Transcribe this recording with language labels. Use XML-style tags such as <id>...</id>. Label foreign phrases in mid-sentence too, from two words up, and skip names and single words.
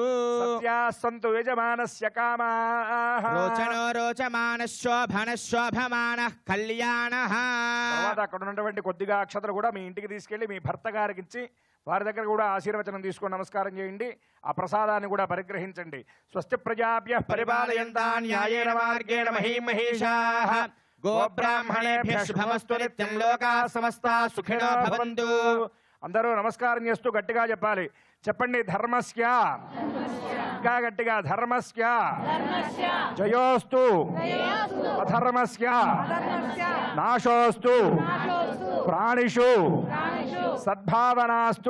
<sa>సత్యాస్సంతు యజమానస్య కామాః రోచనో రోచమానః శోభనః శోభమానః కళ్యాణః</sa> <te>తర్వాత అక్కడ ఉన్నటువంటి కొద్దిగా అక్షతలు కూడా మీ ఇంటికి తీసుకెళ్లి మీ భర్త గారికి ఇచ్చి వారి దగ్గర కూడా ఆశీర్వచనం తీసుకొని నమస్కారం చేయండి. ఆ ప్రసాదాన్ని కూడా పరిగ్రహించండి.</te> <sa>స్వస్తి ప్రజాభ్యః పరిపాలయంతాం న్యాయేన మార్గేణ మహీం మహీషాః గోబ్రాహ్మణేభ్యః శుభమస్తు నిత్యం లోకాః సమస్తాః సుఖినో భవంతు.</sa> <te>అందరూ నమస్కారం చేస్తూ గట్టిగా చెప్పాలి. చెప్పండి.</te> <sa>ధర్మస్య,</sa> <te>ఇంకా గట్టిగా,</te> <sa>ధర్మస్య జయోస్తు అధర్మస్య నాశోస్తు ప్రాణిషు సద్భావనాస్తు.</sa>